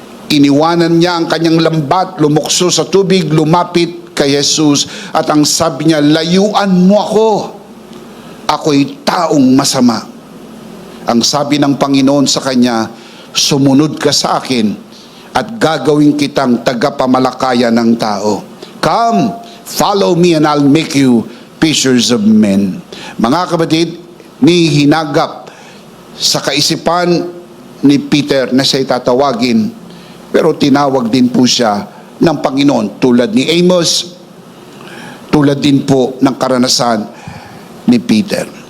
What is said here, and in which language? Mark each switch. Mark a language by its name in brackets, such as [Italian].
[Filipino] Iniwanan niya ang kanyang lambat, lumukso sa tubig, lumapit kay Jesus, at ang sabi niya, layuan mo ako. Ako'y taong masama. Ang sabi ng Panginoon sa kanya, sumunod ka sa akin at gagawin kitang tagapamalakayan ng tao. [English] Come, follow me and I'll make you fishers of men. [Filipino] Mga kapatid, ni hinagap sa kaisipan ni Peter na siya'y tatawagin, pero tinawag din po siya ng Panginoon tulad ni Amos, tulad din po ng karanasan ni Peter.